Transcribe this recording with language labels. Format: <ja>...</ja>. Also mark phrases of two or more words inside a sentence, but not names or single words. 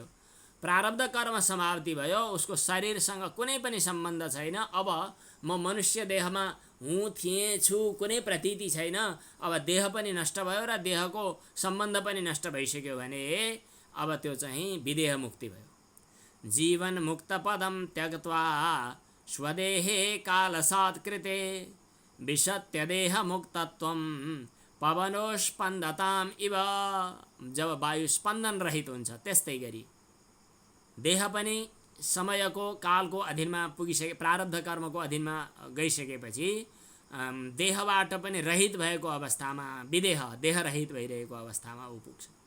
<ne>प्रारब्ध कर्म समाप्ति भयो, उसको शरीरसँग कुनै पनि सम्बन्ध छैन। अब म मनुष्य देहमा हुँ थिएँ छु कुनै प्रतीति छैन। अब देह पनि नष्ट भयो र देहको सम्बन्ध पनि नष्ट भइसक्यो भने अब त्यो चाहिँ विदेह मुक्ति भयो।</ne> <sa>जीवन मुक्त पदम त्यक्त्वा स्वदेहे कालसात् कृते विशत्य देह मुक्तत्वम पवनोस्पन्दताम इव।</sa> <ne>जब वायु स्पन्दन रहित हुन्छ त्यस्तै गरी देह पनि समयको कालको अधीनमा पुगिसके, प्रारब्ध कर्मको अधीनमा गइसकेपछि देहबाट पनि रहित भएको अवस्थामा विदेह, देह रहित भइरहेको अवस्थामा ऊ पुग्छ।</ne>